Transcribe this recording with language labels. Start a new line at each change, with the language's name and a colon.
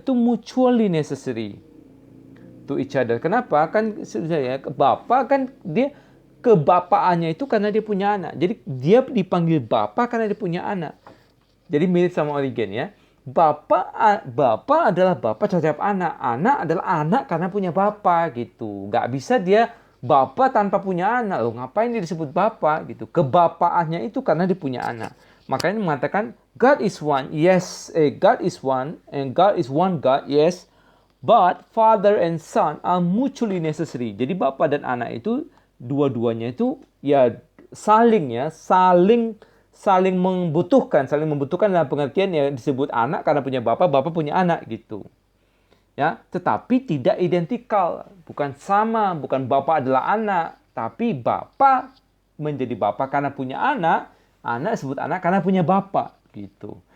English: Itu mutually necessary to each other.
Indonesian: Kenapa? Kan sebenarnya Bapa kan dia kebapaannya itu karena dia punya anak. Jadi dia dipanggil Bapa karena dia punya anak. Jadi mirip sama Origen ya. Bapa adalah Bapa terhadap anak. Anak adalah anak karena punya Bapa gitu. Nggak bisa dia Bapa tanpa punya anak. Loh, ngapain dia disebut Bapa gitu. Kebapaannya itu karena dia punya anak. Makanya mengatakan
English: God is one, yes, God is one, and God is one God, yes, but Father and Son are mutually necessary.
Indonesian: Jadi Bapa dan anak itu dua-duanya itu ya saling membutuhkan dalam pengertian ya disebut anak karena punya Bapa punya anak gitu. Ya, tetapi tidak identikal, bukan sama, bukan Bapa adalah anak, tapi Bapa menjadi Bapa karena punya anak disebut anak karena punya Bapa gitu.